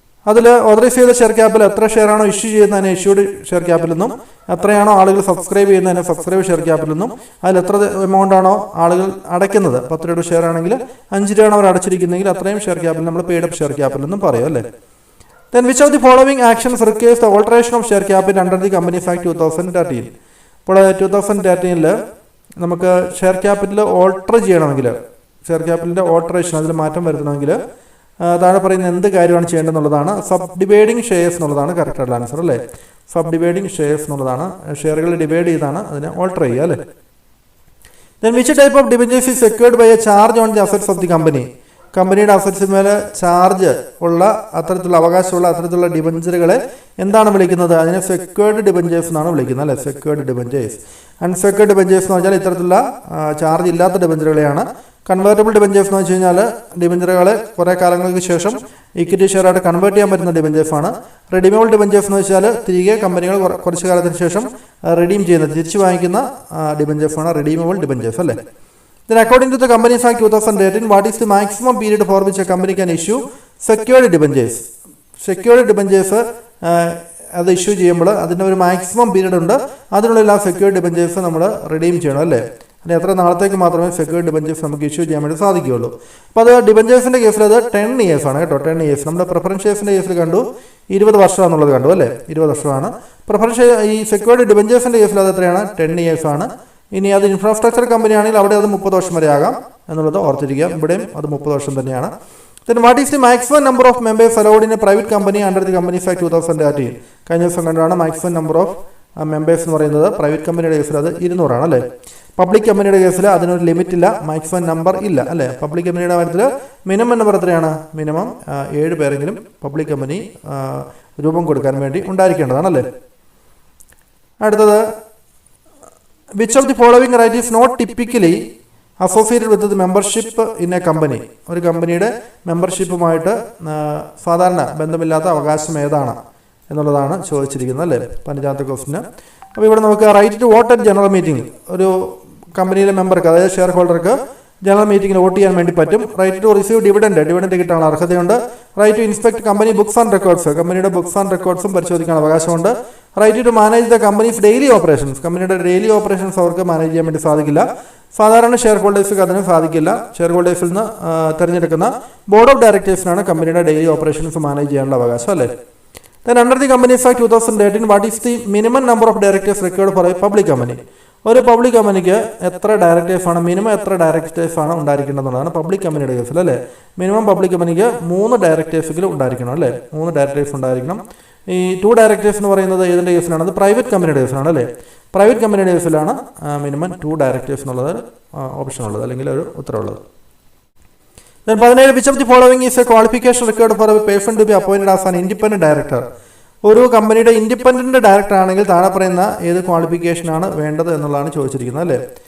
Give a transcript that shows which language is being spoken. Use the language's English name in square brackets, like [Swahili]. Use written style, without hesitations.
[Malayalam] അതിൽ ഓതറൈസ് ചെയ്ത share capital എത്ര ഷെയർ ആണോ ഇഷ്യൂ ചെയ്യുന്നതിന് ഇഷ്യൂഡ് ഷെയർ ക്യാപിറ്റൽ എന്നും, എത്രയാണോ ആളുകൾ സബ്സ്ക്രൈബ് ചെയ്യുന്നതിന് സബ്സ്ക്രൈബ് ഷെയർ ക്യാപിറ്റൽ എന്നും, അതിൽ എത്ര എമൗണ്ട് ആണോ ആളുകൾ അടയ്ക്കുന്നത്, 10 രൂപയുടെ ഷെയർ ആണെങ്കിൽ 5 രൂപയാണ് അവർ അടച്ചിരിക്കുന്നതെങ്കിൽ അത്രയും ഷെയർ ക്യാപിറ്റൽ നമ്മൾ പെയ്ഡ് അപ്പ് ഷെയർ ക്യാപിറ്റൽ എന്നും പറയും അല്ലേ. [English] Then which of the following actions requires the alteration of share capital under the Companies Act 2013? [Malayalam] ഇപ്പോൾ 2013 നമുക്ക് ഷെയർ ക്യാപിറ്റൽ ഓൾട്ടർ ചെയ്യണമെങ്കിൽ, ഷെയർ ക്യാപിറ്റലിൻ്റെ ഓൾട്ടറേഷൻ അതിൽ മാറ്റം വരുത്തണമെങ്കിൽ താഴെ പറയുന്ന എന്ത് കാര്യമാണ് ചെയ്യേണ്ടതെന്നുള്ളതാണ്. സബ് ഡിവൈഡിങ് ഷെയർസ് എന്നുള്ളതാണ് കറക്റ്റ് ആയിട്ടുള്ള ആൻസർ അല്ലേ. സബ് ഡിവൈഡിങ് ഷെയർസ് എന്നുള്ളതാണ്, ഷെയറുകൾ ഡിവൈഡ് ചെയ്താണ് അതിനെ ഓൾട്ടർ ചെയ്യുക അല്ലേ. [English] Then which type of debentures is secured by a charge on the assets of the company? [Malayalam] കമ്പനിയുടെ അസറ്റ്സിന് മേലെ ചാർജ് ഉള്ള അത്തരത്തിലുള്ള അവകാശമുള്ള അത്തരത്തിലുള്ള ഡിബഞ്ചറുകളെ എന്താണ് വിളിക്കുന്നത്? അതിനെ സെക്യൂർഡ് ഡിബഞ്ചേഴ്സ് എന്നാണ് വിളിക്കുന്നത് അല്ലേ. Secured debentures. അൺസെക്യൂർഡ് ഡിബഞ്ചേഴ്സ് എന്ന് പറഞ്ഞാൽ ഇത്തരത്തിലുള്ള ചാർജ് ഇല്ലാത്ത ഡിബഞ്ചറുകളെയാണ്. കൺവേർട്ടബിൾ ഡിബഞ്ചേഴ്സ് എന്ന് വെച്ച് കഴിഞ്ഞാൽ ഡിബഞ്ചറുകളെ കുറേ കാലങ്ങൾക്ക് ശേഷം ഇക്വിറ്റി ഷെയർ ആയിട്ട് കൺവേർട്ട് ചെയ്യാൻ പറ്റുന്ന ഡിബഞ്ചേഴ്സാണ്. റെഡീമബിൾ ഡിബഞ്ചേഴ്സ് എന്ന് വെച്ചാൽ തിരികെ കമ്പനികൾ കുറച്ച് കാലത്തിന് ശേഷം റിഡീം ചെയ്യുന്ന, തിരിച്ചു വാങ്ങിക്കുന്ന ഡിബഞ്ചേഴ്സാണ് റെഡീമബിൾ ഡിബഞ്ചേഴ്സ് അല്ലേ. [English] Then according to the Companies Act 2013, what is the maximum period for which a company can issue secured debentures? [Malayalam] Secured debentures അത് ഇഷ്യൂ ചെയ്യുമ്പോൾ അതിന് ഒരു മാക്സിമം പീരീഡ് ഉണ്ട്. അതിനുള്ള ആ സെക്യൂർഡ് ഡിബഞ്ചേഴ്സ് നമ്മൾ റിഡീം ചെയ്യണം അല്ലേ. അതിന് എത്ര നാളത്തേക്ക് മാത്രമേ സെക്യൂർഡ് ഡിബഞ്ചേഴ്സ് നമുക്ക് ഇഷ്യൂ ചെയ്യാൻ വേണ്ടി സാധിക്കുകയുള്ളൂ. അപ്പോൾ അത് ഡിബഞ്ചേഴ്സിൻ്റെ കേസിൽ അത് 10 years ആണ് കേട്ടോ. 10 years. നമ്മുടെ പ്രിഫറൻസ് ഷെയർസിൻ്റെ കേസിൽ കണ്ടു 20 വർഷമാണെന്നുള്ളത് കണ്ടു അല്ലേ. 20 വർഷമാണ്. പ്രിഫറൻസ് ഈ സെക്യൂർഡ് ഡിബഞ്ചേഴ്സിൻ്റെ കേസിൽ അത് എത്രയാണ്? 10 years ആണ്. ഇനി അത് ഇൻഫ്രാസ്ട്രക്ചർ കമ്പനി ആണെങ്കിൽ അവിടെ അത് 30 വർഷം വരെ ആകാം എന്നുള്ളത് ഓർത്തിരിക്കുക. ഇവിടെയും അത് 30 വർഷം തന്നെയാണ്. [English] Then what is the maximum number of members allowed in a private company under the Companies Act 2013? [Malayalam] കഴിഞ്ഞ ദിവസം കണ്ടാണ് മാക്സിമം നമ്പർ ഓഫ് മെമ്പേഴ്സ് എന്ന് പറയുന്നത്. പ്രൈവറ്റ് കമ്പനിയുടെ കേസിൽ അത് 200 ആണ് അല്ലേ. പബ്ലിക് കമ്പനിയുടെ കേസിൽ അതിനൊരു ലിമിറ്റ് ഇല്ല, മാക്സിമം നമ്പർ ഇല്ല അല്ലേ. പബ്ലിക് കമ്പനിയുടെ കാര്യത്തിൽ മിനിമം നമ്പർ എത്രയാണ്? മിനിമം 7 പേരെങ്കിലും പബ്ലിക് കമ്പനി രൂപം കൊടുക്കാൻ വേണ്ടി ഉണ്ടായിരിക്കേണ്ടതാണല്ലേ. അടുത്തത് [English] which of the following right is not typically associated with the membership in a company? [Malayalam] ഒരു കമ്പനിയുടെ മെമ്പർഷിപ്പുമായിട്ട് സാധാരണ ബന്ധമില്ലാത്ത അവകാശം ഏതാണ് എന്നുള്ളതാണ് ചോദിച്ചിരിക്കുന്നത് അല്ലേ, പതിനഞ്ചാമത്തെ ക്വസ്റ്റിന്. അപ്പോൾ ഇവിടെ നമുക്ക് [English] right to vote at general meeting, [Malayalam] ഒരു കമ്പനിയിലെ മെമ്പർക്ക് അതായത് ഷെയർ ഹോൾഡർക്ക് ജനറൽ മീറ്റിംഗിൽ വോട്ട് ചെയ്യാൻ വേണ്ടി പറ്റും. [English] right to receive dividend [Malayalam] കിട്ടാനുള്ള അർഹതയുണ്ട്. [English] right to inspect company books and records, [Malayalam] കമ്പനിയുടെ ബുക്സ് ആൻഡ് റെക്കോർഡ്സും പരിശോധിക്കാൻ അവകാശമുണ്ട്. [English] right to manage the company's daily operations, [Malayalam] കമ്പനിയുടെ ഡെയിലി ഓപ്പറേഷൻസ് അവർക്ക് മാനേജ് ചെയ്യാൻ വേണ്ടി സാധിക്കില്ല. സാധാരണ ഷെയർ ഹോൾഡേഴ്സിന് അതിന് സാധിക്കില്ല. ഷെയർ ഹോൾഡേഴ്സിൽ നിന്ന് തിരഞ്ഞെടുക്കുന്ന ബോർഡ് ഓഫ് ഡയറക്ടേഴ്സിനാണ് കമ്പനിയുടെ ഡെയിലി ഓപ്പറേഷൻസ് മാനേജ് ചെയ്യാനുള്ള അവകാശം അല്ലേ. [English] Then under the Companies Act 2013, what is the minimum number of directors required for a public company? [Malayalam] ഒരു പബ്ലിക് കമ്പനിക്ക് എത്ര ഡയറക്ടേഴ്സാണ്, മിനിമം എത്ര ഡയറക്ടേഴ്സാണ് ഉണ്ടായിരിക്കേണ്ടതെന്നുള്ളതാണ് പബ്ലിക് കമ്പനിയുടെ കേസിൽ അല്ലേ. മിനിമം പബ്ലിക് കമ്പനിക്ക് 3 ഡയറക്ടേഴ്സെങ്കിലും ഉണ്ടായിരിക്കണം അല്ലേ. 3 ഡയറക്ടേഴ്സ് ഉണ്ടായിരിക്കണം. ഈ 2 ഡയറക്ടേഴ്സ് എന്ന് പറയുന്നത് ഏതിൻ്റെ കേസിലാണ്? അത് പ്രൈവറ്റ് കമ്പനിയുടെ കേസിലാണ് അല്ലേ. പ്രൈവറ്റ് കമ്പനിയുടെ കേസിലാണ് മിനിമം 2 ഡയറക്ടേഴ്സ് എന്നുള്ളത് ഓപ്ഷൻ ഉള്ളത് അല്ലെങ്കിൽ ഒരു ഉത്തരവുള്ളത്. [English] Then 17, which of the following is a qualification required for a person to be appointed as an independent director? [Malayalam] ഒരു കമ്പനിയുടെ ഇൻഡിപെൻഡന്റ് ഡയറക്ടർ ആണെങ്കിൽ താഴെ പറയുന്ന ഏത് ക്വാളിഫിക്കേഷനാണ് വേണ്ടത് എന്നുള്ളതാണ് ചോദിച്ചിരിക്കുന്നത് അല്ലേ.